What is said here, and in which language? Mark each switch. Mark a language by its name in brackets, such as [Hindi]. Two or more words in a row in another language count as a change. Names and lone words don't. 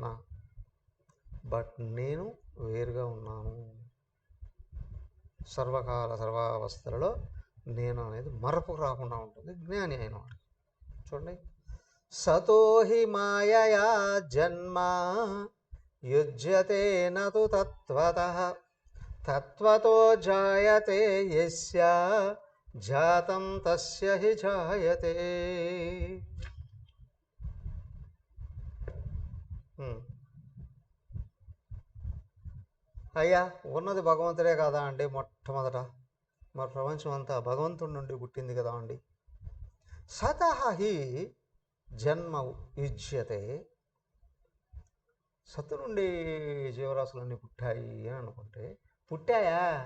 [Telugu] బట్ నేను వేరుగా ఉన్నాను. సర్వకాల సర్వావస్థలలో నేను అనేది మరపు రాకుండా ఉంటుంది జ్ఞాని అయిన వాడు. [Sanskrit] చూడండి, సతోహి మాయయా జన్మ యుజ్యతే నతు తత్వతః తత్వతో జాయతే యస్య జాతం తస్య హి జాయతే. [Telugu] అయ్యా ఉన్నది భగవంతుడే కదా అండి. మొట్టమొదట మన ప్రపంచం అంతా భగవంతుడి నుండి పుట్టింది కదా అండి. [Sanskrit] సతః హి జన్మ యుజ్యతే, [Telugu] సత్తు నుండి జీవరాశులన్నీ పుట్టాయి అని అనుకుంటే పుట్టాయా?